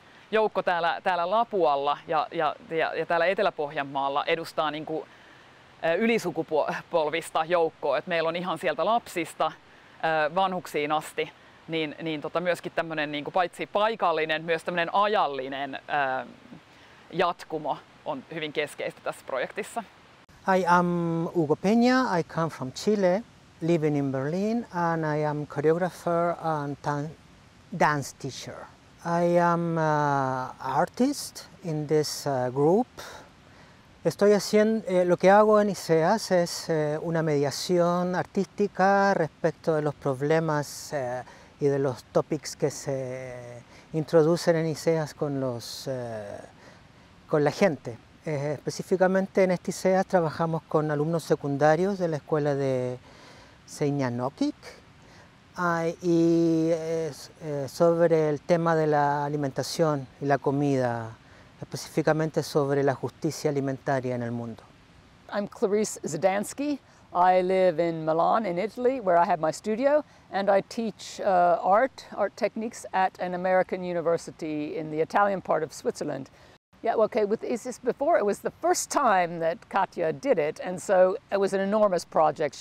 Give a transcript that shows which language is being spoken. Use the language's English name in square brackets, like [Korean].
[Finnish] joukko täällä Lapualla ja täällä Etelä-Pohjanmaalla edustaa niin kuin ylisukupolvista joukkoa. Et meillä on ihan sieltä lapsista vanhuksiin asti niin myöskin tämmöinen niin kuin paitsi paikallinen, myös tämmöinen ajallinen jatkumo on hyvin keskeistä tässä projektissa. [English] I am Hugo Peña. I come from Chile, living in Berlin, and I am choreographer and dance teacher. I am an artist in this group. [Spanish] Estoy haciendo, lo que hago en ISEAS es una mediación artística respecto de los problemas y de los topics que se introducen en ISEAS con la gente. Específicamente en este ISEAS trabajamos con alumnos secundarios de la escuela de Seinäjoki y sobre el tema de la alimentación y la comida, específicamente sobre la justicia alimentaria en el mundo. [English] I'm Clarice Zdansky. I live in Milan in Italy, where I have my studio, and I teach art techniques at an American university in the Italian part of Switzerland. Yeah, okay, with ISIS before, it was the first time that Katja did it, and so it was an enormous project.